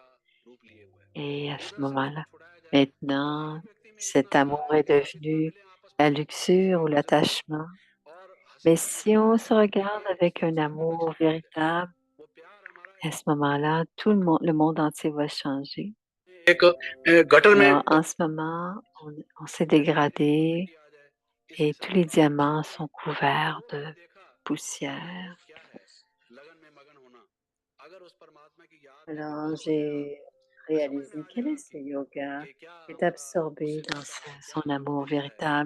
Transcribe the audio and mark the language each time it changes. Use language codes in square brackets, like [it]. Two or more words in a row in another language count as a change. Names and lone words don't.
[fr] Et à ce moment-là, maintenant, cet amour est devenu la luxure ou l'attachement. Mais si on se regarde avec un amour véritable, à ce moment-là, tout le monde entier va changer. [hi] एक गटर में [fr] Alors, en ce moment, on s'est dégradé et tous les diamants sont couverts de poussière. Alors, j'ai réalisé quel est ce yoga qui est absorbé dans son amour véritable.